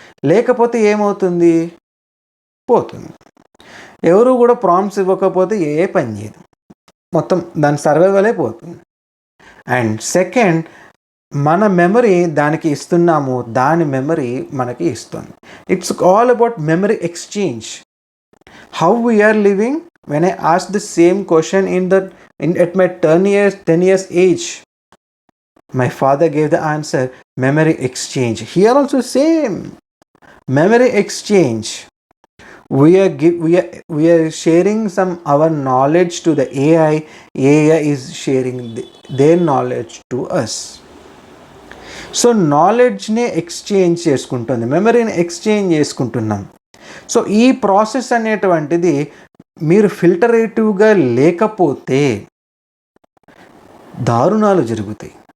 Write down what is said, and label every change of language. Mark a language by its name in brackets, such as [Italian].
[Telugu] లేకపోతే ఏమవుతుంది? పోతుంది. ఎవరు కూడా ప్రాంప్ట్స్ ఇవ్వకపోతే ఏఐ పని చేయదు, మొత్తం దాని సర్వైవల్ అయిపోతుంది. [English] and second, [Telugu] మన మెమరీ దానికి ఇస్తున్నాము, దాని మెమరీ మనకి ఇస్తుంది. [English] It's all about memory exchange. How we are living? when I asked the same question at my 10 years age, my father gave the answer, memory exchange. Here also same, memory exchange. We are sharing some our knowledge to the AI. AI is sharing their knowledge to us. [Telugu] So నాలెడ్జ్నే exchange చేసుకుంటుంది, మెమరీని exchange చేసుకుంటున్నాం. So ఈ process అనేటువంటిది మీరు ఫిల్టరేటివ్గా లేకపోతే దారుణాలు జరుగుతాయి.